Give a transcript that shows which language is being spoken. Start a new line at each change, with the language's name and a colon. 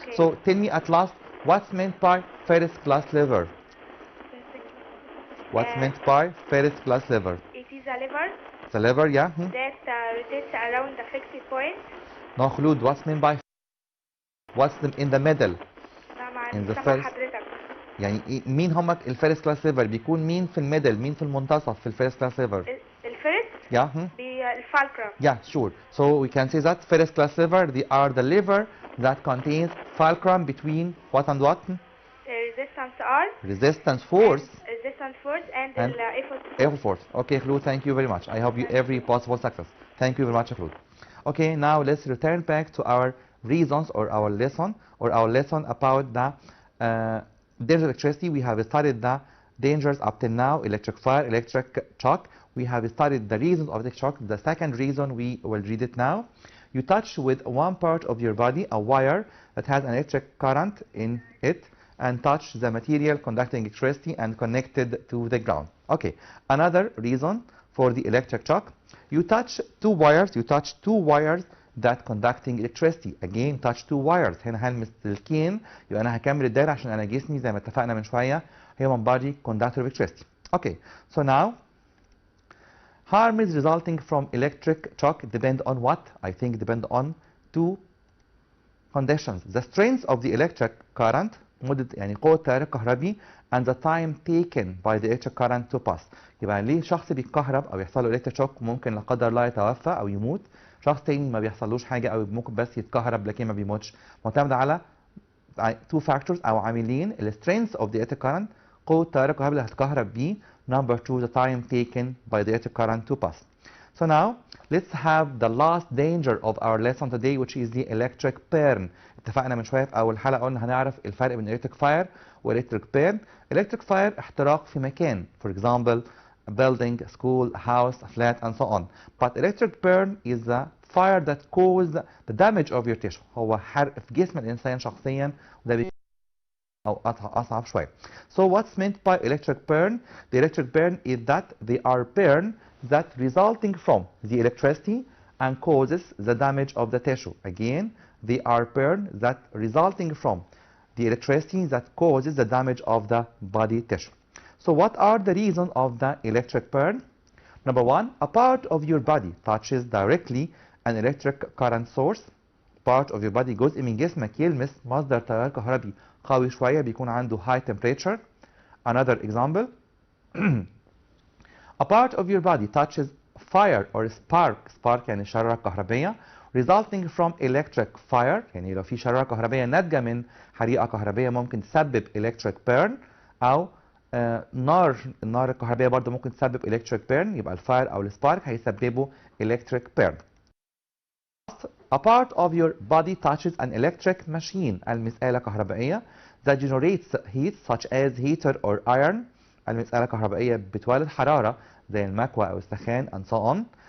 English: So tell me at last what's meant by first class lever? What's meant by first class lever? It is a lever. It's a lever, yeah. That rotates around the fixed point. No, Khulud, what's meant by in the middle? In the first.
Arabic: يعني مين هم الفيرست كلاس ليفر؟ بيكون مين في الميدل؟ مين في المنتصف في الفيرست كلاس ليفر؟
English: الفيرست؟ Yeah.
Arabic: بالفالكرم.
English: Yeah, sure. So we can say that first class lever, they are the lever that contains fulcrum between what and what? Resistance R. Resistance force. Resistance force and effort. Effort force. Okay, Khulud, thank you very much. I hope you every possible success. Thank you very much, Khulud. Okay, now let's return back to our reasons or our lesson about the danger of electricity. We have studied the dangers up till now: electric fire, electric shock. We have studied the reasons of the shock. The second reason we will read it now. You touch with one part of your body a wire that has an electric current in it and touch the material conducting electricity and connected to the ground. Okay, another reason for the electric shock. You touch two wires that conducting electricity. Again, touch two wires.
Arabic: هنا هلمس سلكين، يبقى أنا هكمل الدايرة عشان أنا جسمي زي ما اتفقنا من شوية
English: human body conductor of electricity. Okay, so now harms resulting from electric shock depend on what? I think depend on two conditions. The strength of the electric current
Arabic: مدة يعني قوة التيار الكهربي
English: and the time taken by the electric current to pass.
Arabic: يبقى ليه شخص بيتكهرب او يحصل له electric shock ممكن لا قدر الله يتوفى او يموت، شخص تاني ما بيحصلوش حاجة او ممكن بس يتكهرب لكن ما بيموتش، معتمد على
English: two factors
Arabic: او عاملين: ال
English: strength of the electric current
Arabic: قوة التيار الكهربي اللي هتكهرب بيه،
English: number two the time taken by the electric current to pass. So now let's have the last danger of our lesson today, which is the electric burn.
Arabic: اتفقنا من شويه في اول حلقه قلنا هنعرف الفرق بين electric fire و electric burn.
English: electric fire
Arabic: احتراق في مكان,
English: for example a building, a school, a house, a flat, and so on. But electric burn is the fire that causes the damage of your tissue.
Arabic: هو حرق في جسم الانسان شخصيا, وده بيكون او اصعب شويه.
English: So what's meant by electric burn? The electric burn is that they are burn that resulting from the electricity and causes the damage of the tissue. Again, they are burn that resulting from the electricity that causes the damage of the body tissue. So what are the reasons of the electric burn? Number one, a part of your body touches directly an electric current source. Part of your body,
Arabic: جزء من جسمك يلمس مصدر تيار كهربي قوي شوية بيكون عنده high temperature.
English: Another example, a part of your body touches fire or spark. Spark
Arabic: يعني شرارة كهربية
English: resulting from electric fire.
Arabic: يعني لو في شرارة كهربية ناتجة من حريقة كهربية ممكن تسبب electric burn, أو النار الكهربية برضه ممكن تسبب electric burn. يبقى الفاير أو السبارك هيسببوا electric burn.
English: A part of your body touches an electric machine.
Arabic: المسألة كهربائية
English: that generates heat such as heater or iron.
Arabic: المسألة كهربائية بتولد حرارة زي المكوى أو السخان
English: and so on.